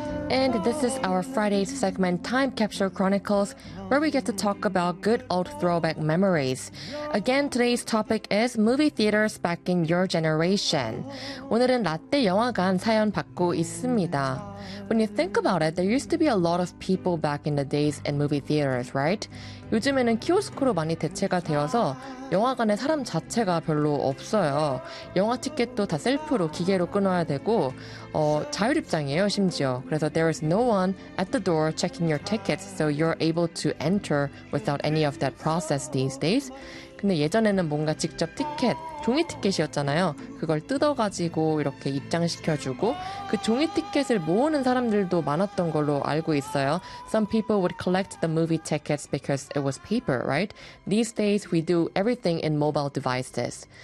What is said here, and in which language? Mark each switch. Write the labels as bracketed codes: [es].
[en] And this is our Friday segment, Time Capsule Chronicles, where we get to talk about good old throwback memories. Again, today's topic is movie theaters back in your generation. [ko] 오늘은 라떼 영화관 사연 받고 있습니다. [en] When you think about it, there used to be a lot of people back in the days in movie theaters, right? [ko] 요즘에는 키오스크로 많이 대체가 되어서 영화관에 사람 자체가 별로 없어요. 영화 티켓도 다 셀프로 기계로 끊어야 되고 자율입장이에요, 심지어. [en] 그래서 there is no one at the door checking your tickets, so you're able to enter without any of that process these days. [ko] 근데 예전에는 뭔가 직접 티켓, 종이 티켓이었잖아요. 그걸 뜯어가지고 이렇게 입장시켜주고 그 종이 티켓을 모으는 사람들도 많았던 걸로 알고 있어요. [en] Some people would collect the movie tickets because it was paper, right? These days, we do everything in mobile devices.